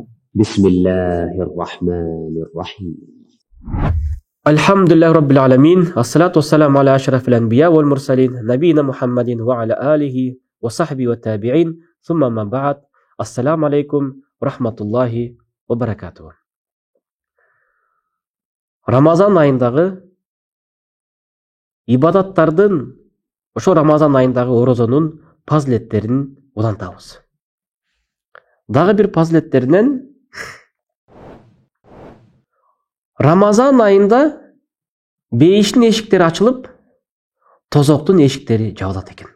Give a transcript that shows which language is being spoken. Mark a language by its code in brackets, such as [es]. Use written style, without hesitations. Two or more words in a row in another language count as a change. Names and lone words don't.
[ar] بسم الله الرحمن الرحيم. الحمد لله رب العالمين. الصلاة والسلام على أشرف الأنبياء والمرسلين نبينا محمد وعلى آله وصحبه والتابعين ثم ما بعد. السلام عليكم ورحمة الله وبركاته. [ky] Рамазан айындағы ибадаттардың, ошо Рамазан айындағы орозонун пазилеттерин улантабыз. Дагы бир пазилеттеринен Рамазан айында бейиштин эшиктери ачылып, тозоктун эшиктери жабылат экен.